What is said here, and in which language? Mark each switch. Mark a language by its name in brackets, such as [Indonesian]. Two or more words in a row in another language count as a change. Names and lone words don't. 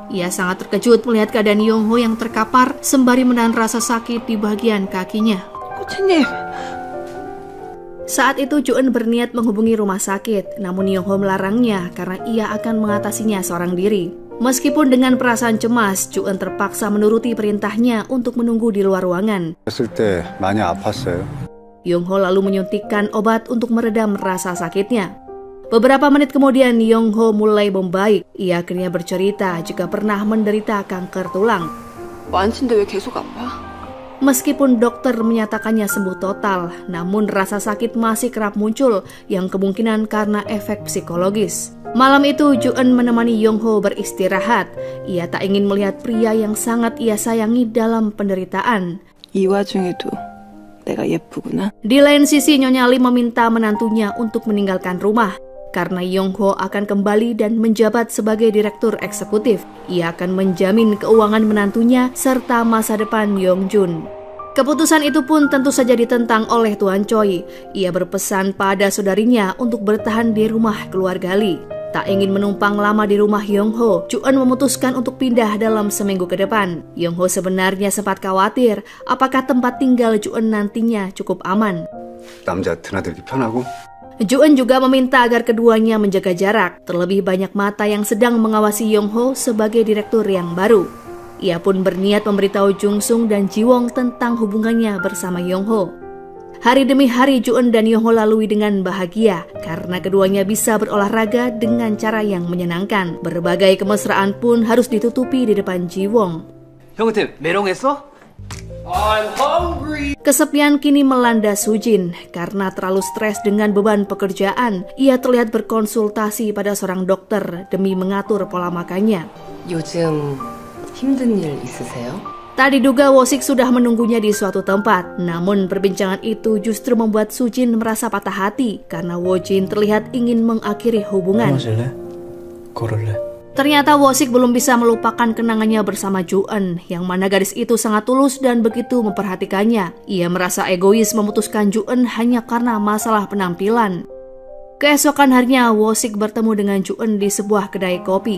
[Indonesian] Ia sangat terkejut melihat keadaan Yongho yang terkapar sembari menahan rasa sakit di bagian kakinya. Saat itu Ju-eun berniat menghubungi rumah sakit, namun Yong-ho melarangnya karena ia akan mengatasinya seorang diri. Meskipun dengan perasaan cemas, Ju-eun terpaksa menuruti perintahnya untuk menunggu di luar ruangan. [Korean] 했을 때 많이 아팠어요. [Indonesian] Yong-ho lalu menyuntikkan obat untuk meredam rasa sakitnya. Beberapa menit kemudian Yong-ho mulai membaik. Ia akhirnya bercerita jika pernah menderita kanker tulang. [Korean] 만친데 왜 계속 아파? [Indonesian] Meskipun dokter menyatakannya sembuh total, namun rasa sakit masih kerap muncul yang kemungkinan karena efek psikologis. Malam itu Ju-eun menemani Yong-ho beristirahat. Ia tak ingin melihat pria yang sangat ia sayangi dalam penderitaan. [Korean] 이 와중에도 내가 예쁘구나. [Indonesian] Di lain sisi Nyonya Lim meminta menantunya untuk meninggalkan rumah karena Yong-ho akan kembali dan menjabat sebagai direktur eksekutif. Ia akan menjamin keuangan menantunya serta masa depan Yong-jun. Keputusan itu pun tentu saja ditentang oleh Tuan Choi. Ia berpesan pada saudarinya untuk bertahan di rumah keluarga Lee. Tak ingin menumpang lama di rumah Yong-ho, Ju-eun memutuskan untuk pindah dalam seminggu ke depan. Yong-ho sebenarnya sempat khawatir apakah tempat tinggal Ju-eun nantinya cukup aman. [Korean] 남자 드나들기 편하고 [Indonesian] Ju-eun juga meminta agar keduanya menjaga jarak, terlebih banyak mata yang sedang mengawasi Yong-ho sebagai direktur yang baru. Ia pun berniat memberitahu Jung-sung dan Ji-won tentang hubungannya bersama Yong-ho. Hari demi hari Ju-eun dan Yong-ho lalui dengan bahagia karena keduanya bisa berolahraga dengan cara yang menyenangkan. Berbagai kemesraan pun harus ditutupi di depan Ji-won. [Korean] 형한테 메롱했어? [Indonesian] Kesepian kini melanda Sujin karena terlalu stres dengan beban pekerjaan. Ia terlihat berkonsultasi pada seorang dokter demi mengatur pola makannya. [Korean] 요즘 힘든 일 있으세요? [Indonesian] Tak diduga Wosik sudah menunggunya di suatu tempat. Namun perbincangan itu justru membuat Sujin merasa patah hati karena Wojin terlihat ingin mengakhiri hubungan. [Korean] 마실래? 고를래? [Indonesian] Ternyata Wosik belum bisa melupakan kenangannya bersama Ju-eun, yang mana gadis itu sangat tulus dan begitu memperhatikannya. Ia merasa egois memutuskan Ju-eun hanya karena masalah penampilan. Keesokan harinya, Wosik bertemu dengan Ju-eun di sebuah kedai kopi.